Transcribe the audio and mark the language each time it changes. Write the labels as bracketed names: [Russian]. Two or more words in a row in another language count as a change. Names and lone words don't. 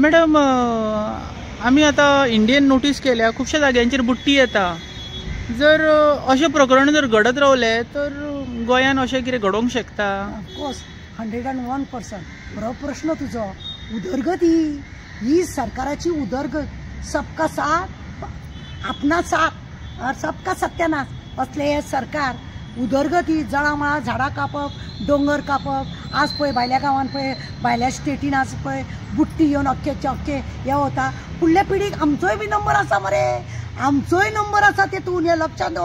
[Konkani] मॅडम आमी आतां इंडियन नोटीस केल्या खुबश्या जाग्यांचेर बुट्टी येता जर अशें प्रकरण जर घडत रावले तर गोंयान अशें कितें घडोवंक शकता? ऑफकोर्स 101% बरो प्रश्न तुजो. उदरगत ही सरकाराची उदरगत [Hindi] सबका साथ आपणा साथ और सबका सत्यानाश [Konkani] असले हे सरकार उदरगत ही जळामळा झाडां कापप डोंगर कापप आज पळय भायल्या गांवान पळय भायल्या स्टेटीन आज पळय बुट्टी येवन अख्खेचे अख्खे हे वता फुडल्या पिढीक आमचोय बी नंबर आसा मरे आमचोय नंबर आसा तेतून हे लक्षात दवर.